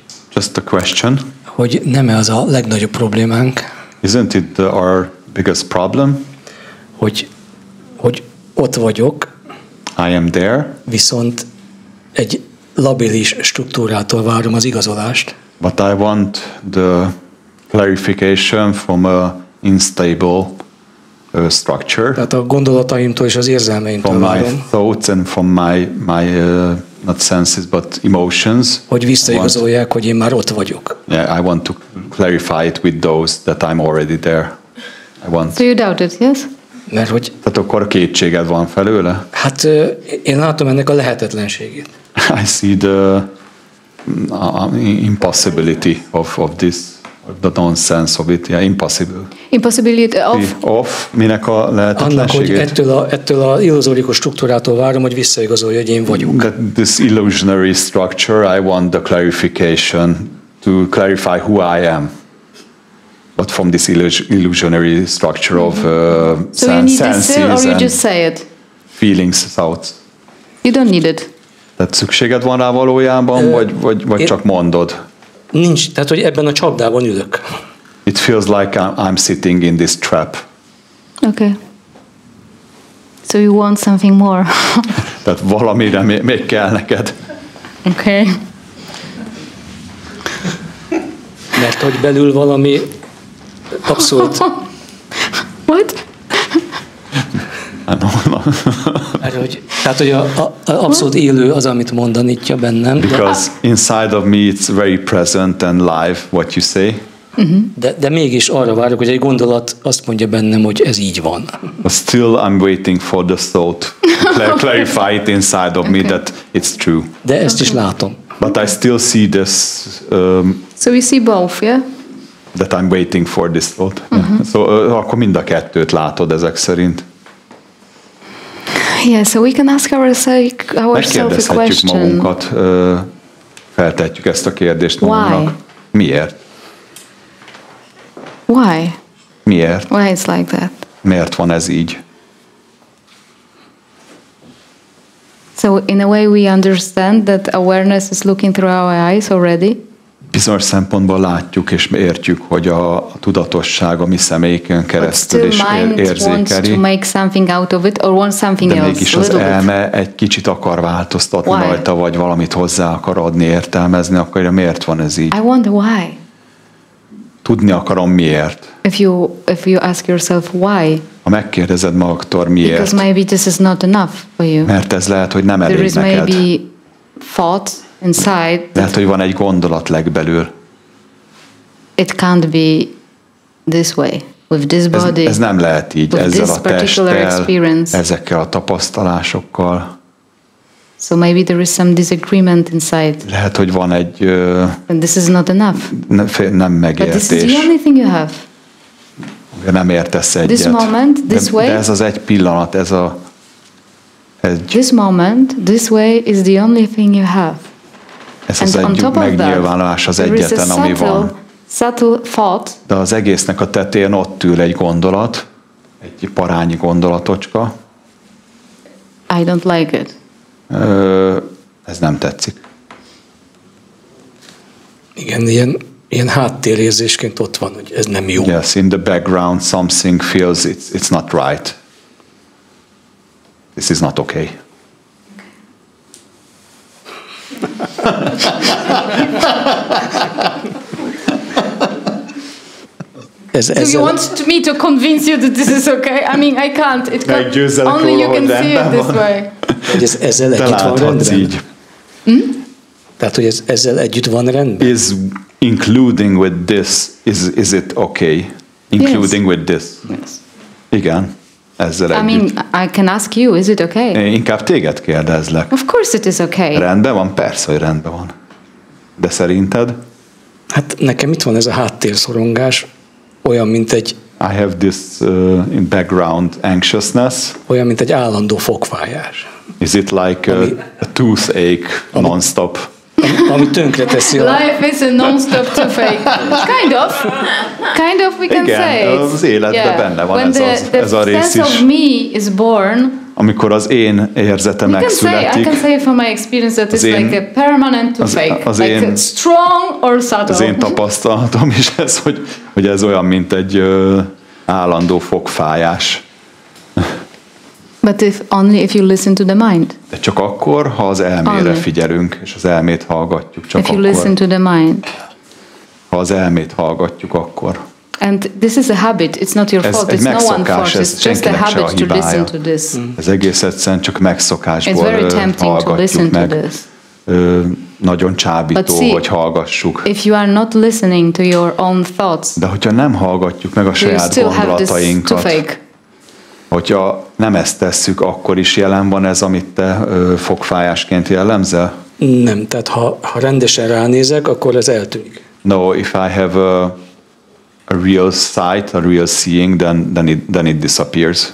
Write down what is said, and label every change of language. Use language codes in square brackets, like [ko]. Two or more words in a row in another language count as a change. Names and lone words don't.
[en] just a question. [hu] Hogy nem-e az a legnagyobb problémánk? [en] Isn't it our biggest problem? [hu] Hogy ott vagyok. [en] I am there. [hu] Viszont egy labilis struktúrától várom az igazolást. [en] But I want the clarification from a unstable structure. [hu] Tehát a gondolataimtól és az érzelmeimtől várom. [en] From my thoughts and from my not senses but emotions. [hu] Hogy visszaigazolják, hogy én már ott vagyok. [en] Yeah, I want to clarify it with those that I'm already there. I want. So you doubt it, yes? [hu] Mert hogy... Tehát akkor kétséged van felőle? Hát én látom ennek a lehetetlenségét. [en] I see the impossibility of this, the nonsense of it. Yeah, impossible. Impossibility [hu] of minek a lehetetlenségét? Annak, hogy ettől a illuzórikus struktúrától várom, hogy visszaigazolja, hogy én vagyok. [en] That this illusionary structure, I want the clarification to clarify who I am. But from this illusionary structure of so you need this still, or you just say it? Feelings, thoughts. You don't need it. [hu] Tehát szükséged van rá valójában, vagy csak mondod? Nincs, tehát hogy ebben a csapdában ülök. [en] It feels like I'm sitting in this trap. Okay. So you want something more. [hu] Tehát valamire még kell neked. [en] Okay. [hu] Mert hogy belül valami abszolút... [en] What? [hu] Tehát, hogy abszolút élő az, amit mond a Nitya bennem. [en] Because inside of me it's very present and live what you say. [hu] De mégis arra várok, hogy egy gondolat azt mondja bennem, hogy ez így van. [en] But still I'm waiting for the thought to clarify it inside of me that it's true. [hu] De ezt is látom. [en] But I still see this. So we see both, yeah? That I'm waiting for this thought. Yeah. [hu] So akkor mind a kettőt látod ezek szerint. [en] Yeah, so we can ask ourselves a question. [hu] Magunkat, feltetjük ezt a kérdést magunknak. Miért? [en] Why? [hu] Miért? [en] Why it's like that? [hu] Miért van ez így? [en] So in a way we understand that awareness is looking through our eyes already. [hu] Bizonyos szempontból látjuk és értjük, hogy a tudatosság a mi személyeken keresztül is érzékeli. De mégis az elme egy kicsit akar változtatni rajta, vagy valamit hozzá akar adni, értelmezni, akkor miért van ez így? [en] I wonder why. [hu] Tudni akarom miért. [en] If you ask yourself why. [hu] Ha megkérdezed magadtól miért. [en] Because maybe this is not enough for you. [hu] Mert ez lehet, hogy nem elég neked. [en] There is maybe thought inside. [hu] Lehet, hogy van egy gondolat legbelül. [en] It can't be this way with this body. [hu] Ez nem lehet így ezzel a testtel, ezekkel a tapasztalásokkal. [en] So maybe there is some disagreement inside. [hu] Lehet, hogy van egy [en] and this is not enough. [hu] Nem megértés. [en] But this is the only thing you have. [hu] Nem értesz egyet. [en] This moment, this way. [hu] De ez az egy pillanat, [en] This moment, this way is the only thing you have. [hu] Ez az egy megnyilvánulás az egyetlen, ami van. [en] Subtle thought. [hu] De az egésznek a tetején ott ül egy gondolat, egy parányi gondolatocska. [en] I don't like it. [hu] Ez nem tetszik. Igen, ilyen háttérérzésként ott van, hogy ez nem jó. [en] Yes, in the background something feels it's not right. This is not okay. Do you want me to convince you that this is okay? I mean, I can't. Only you can see it this way. [hu] Hogy ezzel együtt van rendben? Így. Tehát, hogy ezzel együtt van rendben? [en] including with this, is it okay? Including with this. Yes. [hu] Igen. Ezzel együtt. [en] I can ask you, is it okay? [hu] Én inkább téged kérdezlek. [en] Of course it is okay. [hu] Rendben van? Persze, hogy rendben van. De szerinted? Hát nekem itt van ez a háttérszorongás, olyan, mint egy... [en] I have this in background anxiousness. [hu] Olyan, mint egy állandó fogfájás. [en] Is it like a toothache non-stop? [hu] Ami tönkreteszi a... [en] Life is a non-stop toothache. Kind of we can say. [hu] Igen, az életben benne van ez a rész is. [en] When the sense of me is born, [hu] amikor az én érzete megszületik. [en] I can say from my experience that it's like a permanent toothache. Like strong or subtle. [hu] Az én tapasztalatom is ez, hogy ez olyan, mint egy állandó fogfájás. [en] But only if you listen to the mind. [hu] De csak akkor, ha az elmére figyelünk, és az elmét hallgatjuk. Csak [en] if you listen to the mind. [hu] Ha az elmét hallgatjuk, akkor. [en] And this is a habit. It's not your fault. It's no one force. It's just a habit to listen to this. [hu] Ez egész egyszerűen csak megszokásból hallgatjuk meg. Nagyon csábító, hogy hallgassuk. [en] If you are not listening to your own thoughts, [hu] de hogyha nem hallgatjuk meg a saját gondolatainkat, hogyha nem ezt tesszük, akkor is jelen van ez, amit te fogfájásként jellemzel? Nem, tehát ha rendesen ránézek, akkor ez eltűnik. [en] No, if I have a real sight, a real seeing, then it disappears.